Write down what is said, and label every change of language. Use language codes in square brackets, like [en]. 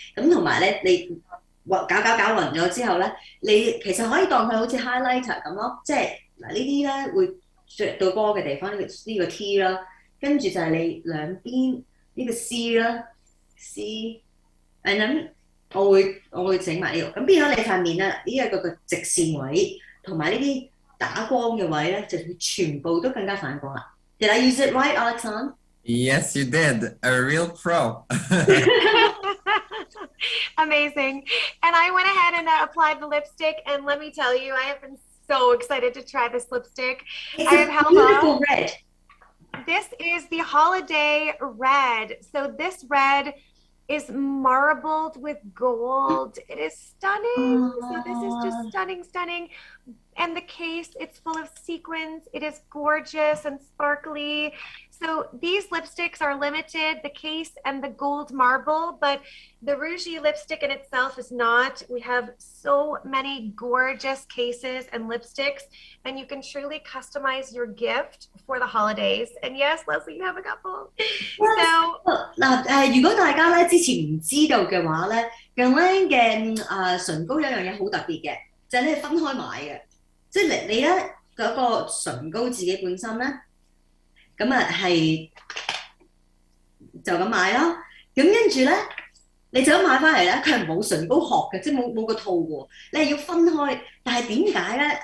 [yue] 咁同埋咧，你搞勻咗之後咧，你其實可以當佢好似 highlighter 咁咯，即係嗱呢啲咧會着到波嘅地方呢個 T 啦，跟住就係你兩邊呢個 C 啦 ，C，and then 我會整埋呢個，咁變咗你塊面咧呢一個直線位同埋呢啲打光嘅位咧，就全部都更加反光啦。 [en] Did I use it right, Alexandre? Yes, you did. A real pro. Amazing. And I went ahead and applied the lipstick, and let me tell you, I have been so excited to try this lipstick. It's I have held beautiful on. red. This is the Holiday Red. So this red is marbled with gold. It is stunning. So this is just stunning, stunning. And the case, it's full of sequins. It is gorgeous and sparkly. So these lipsticks are limited, the case and the gold marble, but the Rougie lipstick in itself is not. We have so many gorgeous cases and lipsticks, and you can truly customize your gift for the holidays. And yes, Leslie, you have a couple. So [yue] 嗱如果大家咧之前唔知道嘅話咧，GUERLAIN嘅唇膏有一樣嘢好特別嘅，就係你係分開買嘅，即係你咧嗰個唇膏自己本身咧。咁係就咁買咯，咁跟住咧，你就咁買翻嚟咧，佢係冇唇膏殼嘅，即係冇個套喎，你係要分開。但係點解咧？